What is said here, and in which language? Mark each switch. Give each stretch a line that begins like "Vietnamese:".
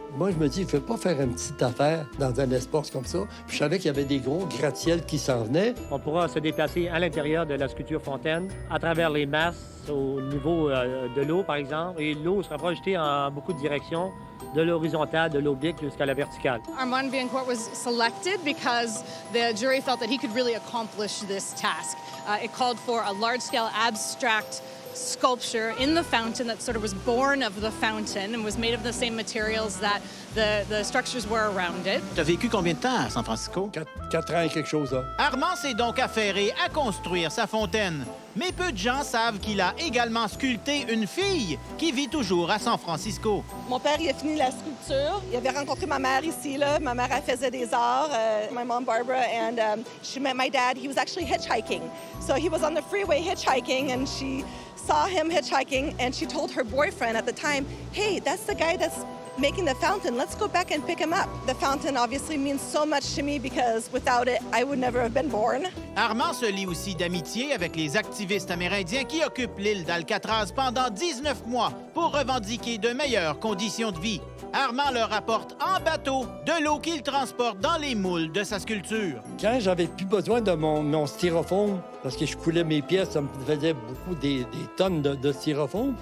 French: Moi, je me dis, il ne faut pas faire une petite affaire dans un espace comme ça. Puis je savais qu'il y avait des gros gratte-ciels qui s'en venaient. On pourra se déplacer à l'intérieur de la sculpture fontaine, à travers les masses, au niveau de l'eau, par exemple. Et l'eau sera projetée en beaucoup de directions, de l'horizontale, de l'oblique jusqu'à la verticale.
English: Armand Vaillancourt was selected because the jury felt that he could really accomplish this task. It called for a large-scale abstract sculpture in the fountain that sort of was born of the fountain and was made of the same materials that the structures were around it.
French: T'as vécu combien de temps à San Francisco? 4 ans et quelque chose, là. Armand s'est donc affairé à construire sa fontaine. Mais peu de gens savent qu'il a également sculpté une fille qui vit toujours à San Francisco. Mon père, il a fini la sculpture. Il avait rencontré ma mère ici, là. Ma mère, elle faisait des arts.
English: My mom, Barbara, and she met my dad. He was actually hitchhiking. So he was on the freeway hitchhiking, and she saw him hitchhiking, and she told her boyfriend at the time, hey, that's the guy that's making the fountain. Let's go back and pick him up. The fountain obviously means so much to me because without it, I would never have been born.
French: Armand se lie aussi d'amitié avec les activistes amérindiens qui occupent l'île d'Alcatraz pendant 19 mois pour revendiquer de meilleures conditions de vie. Armand leur apporte en bateau de l'eau qu'il transporte dans les moules de sa sculpture. Quand j'avais plus besoin de mon styrofoam, parce que je coulais mes pièces, ça me faisait beaucoup des tonnes de styrofoam.